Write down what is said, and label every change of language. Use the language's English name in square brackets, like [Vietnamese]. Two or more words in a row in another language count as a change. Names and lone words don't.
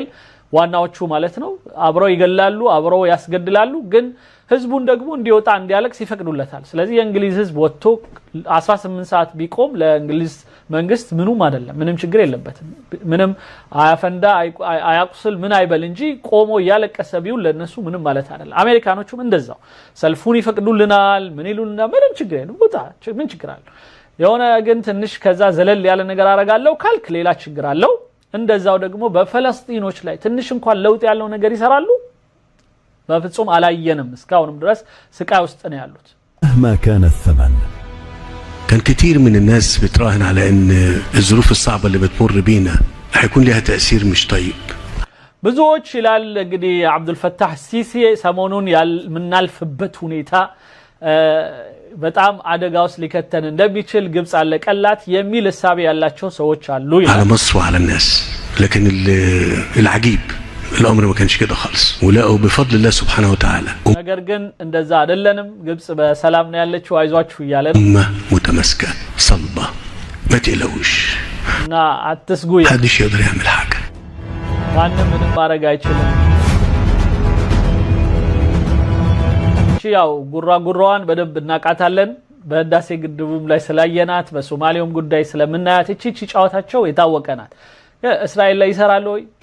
[Amharic] ዋናዎቹ ማለት ነው። አብረው ይገላሉ፣ አብረው ያስገድላሉ። ግን ህዝቡን ደግሞ እንዲወጣ እንዲያለቅስ ይፈቅዱለታል። ስለዚህ የእንግሊዝ ህዝብ ወጥቶ 18 ሰዓት ቢቆም ለእንግሊዝ መንግስት ምንም አይደለም፣ ምንም ችግር የለበትም። ምንም አያፈንዳ አያቁስል ምን አይበል እንጂ ቆሞ ያለቀሰ ቢውል ለነሱ ምንም ማለት አይደለም። አሜሪካኖቹም እንደዛው ሰልፉን ይፈቅዱልናል፣ ምን ይሉልና ምንም ችግር የለም። ወጣ ምን ችግር አለ? የሆነ ግን ትንሽ ከዛ ዘለል ያለ ነገር አረጋለው ካልክ ሌላ ችግር አለው። እንደዛው ደግሞ በፍልስጤሞች ላይ ትንሽ እንኳን ለውጥ ያለው ነገር ይሰራሉ? በፍጹም አላየንም። እስካሁንም ድረስ ስቃይ ውስጥ ነው ያሉት። [Arabic] مهما كان الثمن. كان كتير من الناس بتراهن على ان الظروف الصعبة اللي بتمر بينا هيكون لها تأثير مش طيب. [Amharic] ብዙዎች ይላል እንግዲህ አብዱልፈታህ ሲሲ ሰሞኑን የምናልፍበት ሁኔታ በጣም አደጋ ውስጥ ሊከተን እንደሚችል ግብጽ አለቀላት የሚል ሐሳብ ያላቸው ሰዎች አሉ ይላል። [Arabic] على مصر وعلى الناس لكن العجيب الامر ما كانش كده خالص ولقوا بفضل الله سبحانه وتعالى [Amharic] ነገር ግን እንደዛ አይደለንም። ግብጽ በሰላም ነው ያለችው፣ አይዟችሁ ይያለን [Arabic] متماسكه صلبه ما تقلقوش [Amharic] እና አትስጉ። [Arabic] محدش يقدر يعمل حاجه [Amharic] ማንም ምንም ማድረግ አይችልም። ያው ጉራዋን በደንብ እናቃታለን። በህዳሴ ግድቡም ላይ ስላየናት በሶማሊያውም ጉዳይ ስለምናያት እቺ ጫዋታቸው የታወቀናት። እስራኤል ላይ ይሰራሉ ወይ?